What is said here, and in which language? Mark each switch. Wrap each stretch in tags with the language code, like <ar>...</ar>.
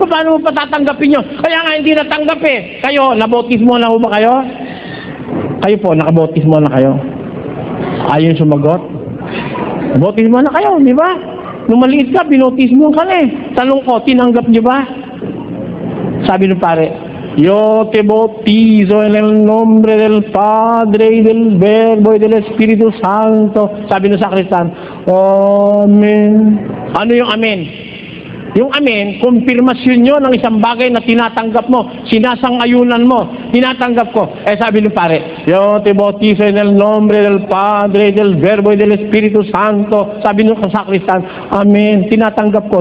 <tl>Paano mo patatanggapin yun? Kaya nga hindi natanggap eh. Kayo, nabautismo na ho ba kayo? Kayo po, nakabautismo na kayo? Ayaw sumagot? Nabautismo na kayo, di ba? Nung maliit ka, binautismo ka na eh. Tanong ko, tinanggap niyo ba? Sabi ng pare,</tl> <es>Yo te bautizo en el nombre del Padre y del Verbo y del Espíritu Santo.</es> <tl>Sabi ng sakristan, Amen. Ano yung amen? Yung amen, kumpirmasyon nyo ng isang bagay na tinatanggap mo, sinasang-ayunan mo, tinatanggap ko. Eh sabi ng pare,</tl> <es>Yo te bautizo en el nombre del Padre, del Verbo y del Espíritu Santo.</es> <tl>Sabi ng sakristan, amen, tinatanggap ko.</tl>